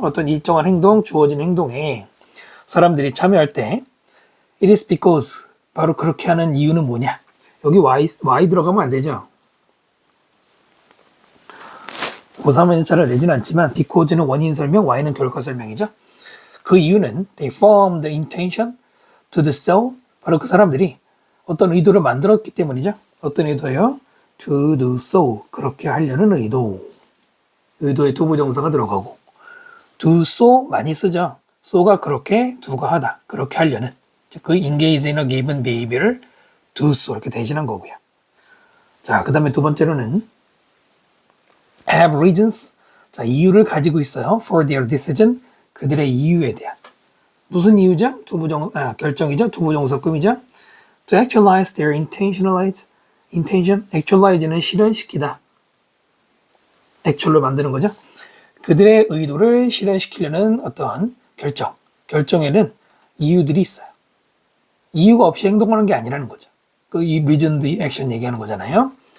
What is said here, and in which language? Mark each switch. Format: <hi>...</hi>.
<ko>어떤 일정한 행동, 주어진 행동에 사람들이 참여할 때</ko> <en>it is because</en> <ko>바로 그렇게 하는 이유는 뭐냐? 여기 y 들어가면 안 되죠. 고3은 잘 내지는 않지만 because는 원인 설명, y는 결과 설명이죠. 그 이유는</ko> <en>they formed the intention to do so.</en> <ko>바로 그 사람들이 어떤 의도를 만들었기 때문이죠. 어떤 의도요?</ko> <en>to do so.</en> <ko>그렇게 하려는 의도. 의도에 투부정사가 들어가고</ko> <en>do so</en> <ko>많이 쓰죠. so가 그렇게, do가 하다. 그렇게 하려는.</ko> <en>그 engage in a given behavior를 do so</en> <ko>이렇게 대신한 거고요. 자,</ko> <en>그 다음에 두 번째로는 have reasons.</en> <ko>자, 이유를 가지고 있어요.</ko> <en>for their decision.</en> <ko>그들의 이유에 대한. 무슨 이유죠? 결정이죠. 투부정사급이죠.</ko> <en>to actualize their intention.</en> <ko>actualize는 실현시키다. actual로 만드는 거죠. 그들의 의도를 실현시키려는 어떤 결정에는 이유들이 있어요. 이유가 없이 행동하는 게 아니라는 거죠. 이 reasoned action 얘기하는 거잖아요.</ko>